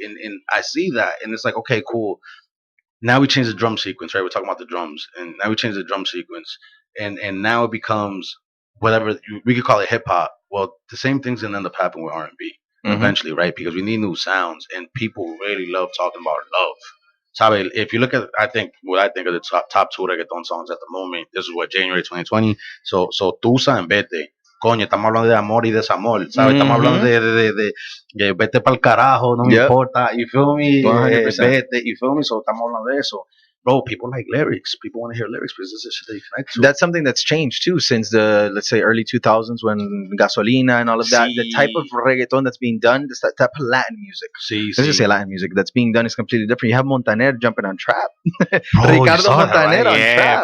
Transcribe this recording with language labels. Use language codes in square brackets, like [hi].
[en] And I see that, and it's like, okay, cool. Now we change the drum sequence, right? We're talking about the drums, and now we change the drum sequence, and now it becomes whatever we could call it hip hop. Well, the same thing's gonna end up happening with R&B eventually, right? Because we need new sounds, and people really love talking about love. [es] Sabe, [en] if you look at, I think of the top two reggaeton songs at the moment. This is what January 2020. So Tusa and Vete. [es] Coño, estamos hablando de amor y desamor, ¿sabes? Estamos hablando de vete para el carajo, no me importa, [en] you feel me? 100%. Vete, you feel me? So [es] estamos hablando de eso. [en] Bro, people like lyrics. People want to hear lyrics because this is shit that you connect to. That's something that's changed too since the, let's say, early 2000s when Gasolina and all of that. [es] Sí. [en] The type of reggaeton that's being done, this type of Latin music. [es] Sí, [en] Let's just say Latin music that's being done is completely different. You have Montaner jumping on trap. Bro, Ricardo Montaner on trap.